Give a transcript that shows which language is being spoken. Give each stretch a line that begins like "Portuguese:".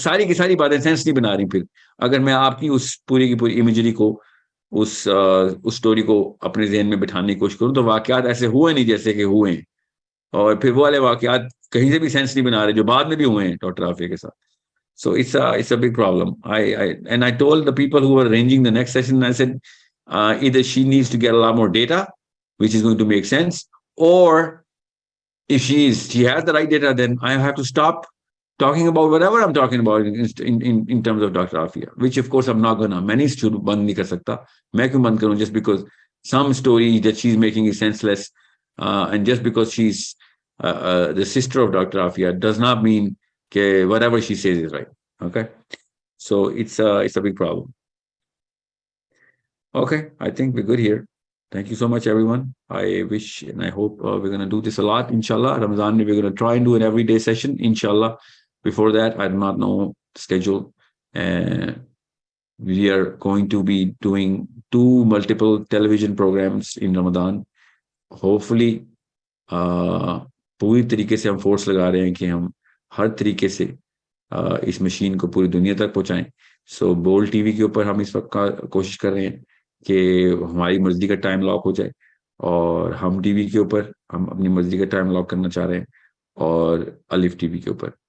Urdu: ساری کی ساری باتیں سینس نہیں بنا رہی پھر, اگر میں آپ کی اس پوری کی پوری امیجری کو, اس اسٹوری کو اپنے ذہن میں بٹھانے کی کوشش کروں, تو واقعات ایسے ہوئے نہیں جیسے کہ ہوئے ہیں, اور پھر وہ والے واقعات کہیں سے بھی سینس نہیں بنا رہے جو بعد میں بھی ہوئے ہیں ڈاکٹر رافیہ کے ساتھ.
English: So it's a big problem. And I told the people who were arranging the next session, I said either she needs to get a lot more data which is going to make sense, or if she has the right data, then I have to stop talking about whatever I'm talking about in terms of Dr. Afia, which of course I'm not gonna.
Urdu: میں نہیں شروع بند نہیں کر سکتا, میں کیوں بند کروں
English: just because some story that she's making is senseless, and just because she's the sister of Dr. Afia does not mean that whatever she says is right. Okay, so it's a big problem. Okay, I think we're good here. Thank you so much, everyone. I wish and I hope we're going to do this a lot, inshallah. Ramadan, we're going to try and do an everyday session, inshallah. Before that, I do not know the schedule. We are going to be doing 2 multiple television programs in Ramadan.
Urdu: Hopefully, پوری طریقے سے ہم force لگا رہے ہیں کہ ہم ہر طریقے سے اس مشین کو پوری دنیا تک پہنچائیں. سو بول ٹی وی کے اوپر ہم اس وقت کوشش کر رہے ہیں کہ ہماری مرضی کا ٹائم لاک ہو جائے, اور ہم ٹی وی کے اوپر ہم اپنی مرضی کا ٹائم لاک کرنا چاہ رہے ہیں, اور الف ٹی وی کے اوپر.